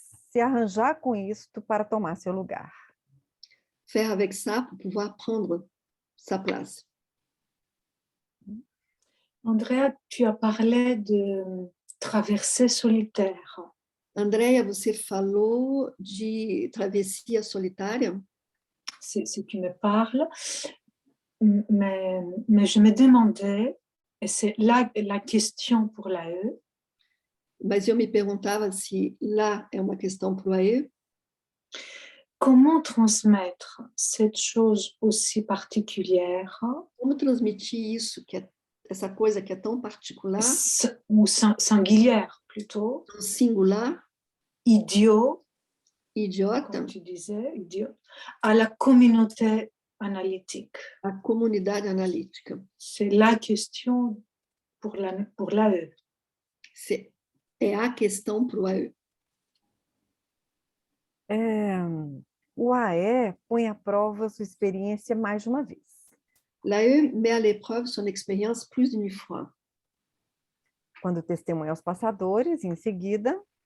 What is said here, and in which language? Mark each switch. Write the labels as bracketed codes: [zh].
[pt] se arranjar com isto para tomar seu lugar. [fr] faire avec ça pour pouvoir prendre sa place. Andrea, tu as parlé de traversée solitaire. [pt] Andréia, você falou de travessia solitária, [fr] Si tu me parles, mais je me demandais, et c'est là la question pour l'AE, [pt] mas eu me perguntava se lá é uma questão para o AE, [fr] comment transmettre cette chose aussi particulière [pt] como transmitir isso, essa coisa que é tão particular, [fr] ou singulière plutôt, [pt] tão singular, [fr] idiot, [pt] idiota, [fr] comme tu disais, idiot, à la communauté analytique. [pt] a comunidade analítica. [fr] C'est la question pour l'AE. [pt] É a questão para o AE. O AE põe à prova sua experiência mais de uma vez. [fr] L'AE met à l'épreuve son expérience plus d'une fois. [pt] Quando testemunha aos passadores, em seguida,